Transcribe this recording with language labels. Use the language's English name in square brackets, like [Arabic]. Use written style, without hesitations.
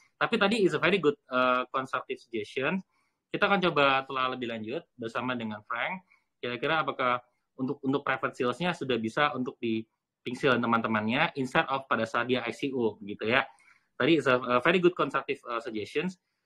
[Indonesian] Tapi tadi [English] is a very good constructive suggestion. [Indonesian] Kita akan coba telah lebih lanjut bersama dengan Frank. Kira-kira apakah untuk private sales-nya sudah bisa untuk di pixel teman-temannya [English] instead of [Indonesian] pada saat dia ICO gitu ya. Tadi [English] is a very good constructive suggestions.